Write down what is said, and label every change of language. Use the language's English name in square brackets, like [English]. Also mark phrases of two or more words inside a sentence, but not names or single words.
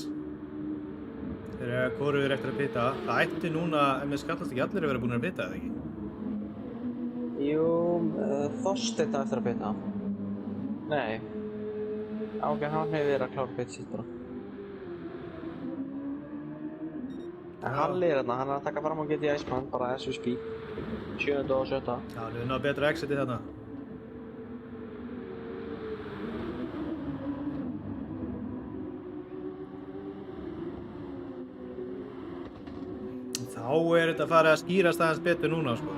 [Icelandic] Þeir eru hvorugur eftir að pita. Það ætti núna, ef mér skallast ekki allir að vera búin að pita, eða ekki? Jú, Þorsteinn á eftir að pita. Nei. Ok, hann hefur verið að klára pita sitt bara. En Halli er þarna, hann er að taka fram á GT Iceman, bara [English] as we speak. [Icelandic] 7. og 7. Já, hann er náðu betra exiti þarna. Þá er þetta farið að skýrast aðeins betur núna, sko.